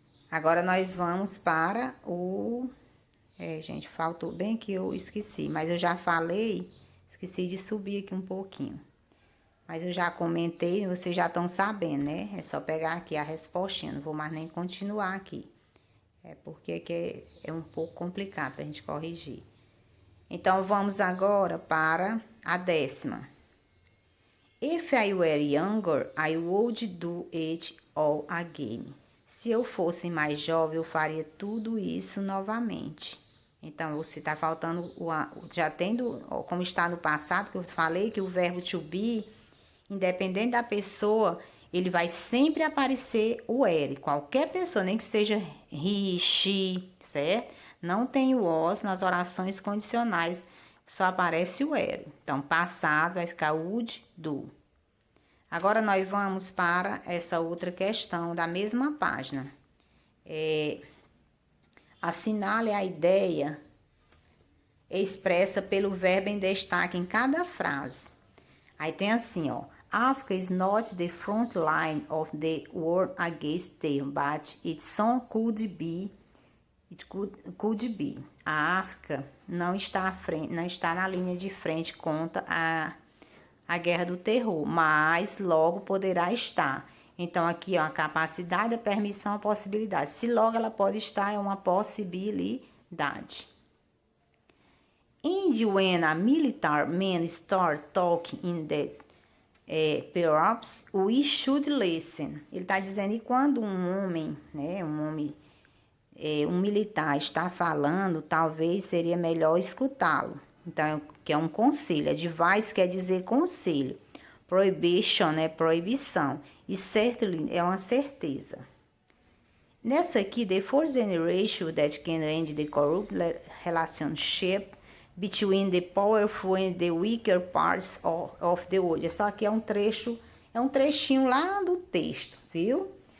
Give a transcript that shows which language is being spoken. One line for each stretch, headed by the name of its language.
Portuguese: Agora, nós vamos para o... gente, faltou bem que eu esqueci, mas eu já falei, esqueci de subir aqui um pouquinho. Mas eu já comentei, vocês já estão sabendo, né? É só pegar aqui a respostinha, não vou mais nem continuar aqui. É porque que é um pouco complicado para a gente corrigir. Então, vamos agora para a 10ª.
English: If I were younger, I would do it all again.
Portuguese: Se eu fosse mais jovem, eu faria tudo isso novamente. Então, você está faltando, já tendo, como está no passado, que eu falei que o verbo to be, independente da pessoa, ele vai sempre aparecer o were. Qualquer pessoa, nem que seja he, she, certo? Não tem o was nas orações condicionais, só aparece o were. Então, passado vai ficar would, do. Agora, nós vamos para essa outra questão da mesma página. Assinale a ideia expressa pelo verbo em destaque em cada frase. Aí tem assim, ó.
English: Africa is not the front line of the war against terror, but it soon could be. It could be.
Portuguese: A África não está à frente, não está na linha de frente contra a guerra do terror, mas logo poderá estar. Então, aqui, ó, a capacidade, a permissão, a possibilidade. Se logo ela pode estar, é uma possibilidade.
English: And when a military man start talking in that perhaps we should listen.
Portuguese: Ele está dizendo, e quando um homem, né, um militar está falando, talvez seria melhor escutá-lo. Então, que é um conselho. Advice quer dizer conselho. Prohibition é proibição. E certainly é uma certeza. Nessa aqui,
English: the fourth generation that can end the corrupt relationship between the powerful and the weaker parts of the world.
Portuguese: Só que é um trechinho lá do texto, viu?